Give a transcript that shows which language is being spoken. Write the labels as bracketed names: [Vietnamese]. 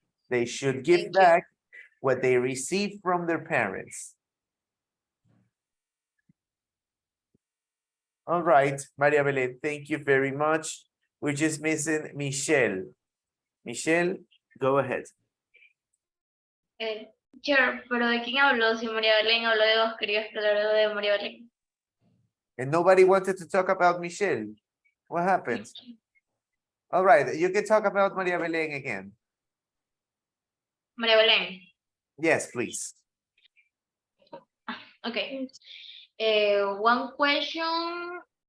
[English] They should give back what they received from their parents. All right, Maria Belén, thank you very much. We're just missing Michelle. Michelle, go ahead. [Spanish] Chair, pero ¿de quién habló? Si María Belén habló de Oscar y Oscar habló de María Belén. [English] And nobody wanted to talk about Michelle. What happened? All right, you can talk about Maria Belén again. María Belén. Yes, please. Okay. One question.